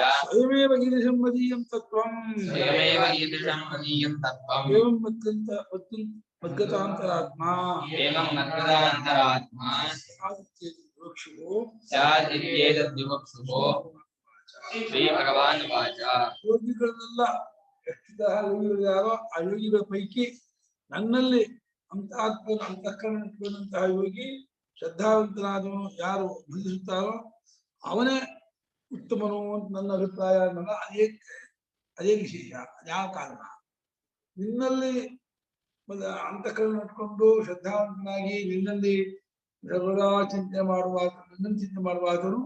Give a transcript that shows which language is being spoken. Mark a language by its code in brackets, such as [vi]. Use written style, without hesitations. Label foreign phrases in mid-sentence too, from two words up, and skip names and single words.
[sa] स्वयमेव ईदृशं मदीयं तत्त्वं स्वयमेव ईदृशं मदीयं तत्त्वम् एवं मद्गतान्तरात्मा एवं मद्गतान्तरात्मा स्यादित्येतद्विवक्षुः श्रीभगवानुवाच [kn] ಯೋಗಿಗಳನ್ನೆಲ್ಲ ಎಷ್ಟು ಯೋಗಿಗಳು ಯಾರೋ ಆ ಯೋಗಿಗಳ ಪೈಕಿ ನನ್ನಲ್ಲಿ ಅಂತಃಕರಣ ಇಟ್ಕೊಂಡಂತಹ ಯೋಗಿ ಶ್ರದ್ಧಾವಂತನಾದವನು ಯಾರು ಭಜಿಸುತ್ತಾರೋ ಅವನೇ ಉತ್ತಮನು ಅಂತ ನನ್ನ ಅಭಿಪ್ರಾಯ ಅನ್ನೋದು ಅದೇ ವಿಶೇಷ ಯಾವ ಕಾರಣ ನಿನ್ನಲ್ಲಿ ಅಂತಃಕರಣ ಇಟ್ಕೊಂಡು ಶ್ರದ್ಧಾವಂತನಾಗಿ ನಿನ್ನಲ್ಲಿ ಸರ್ವದಾ ಚಿಂತನೆ ಮಾಡುವಾಗ ನನ್ನನ್ನು ಚಿಂತನೆ ಮಾಡುವಾದರೂ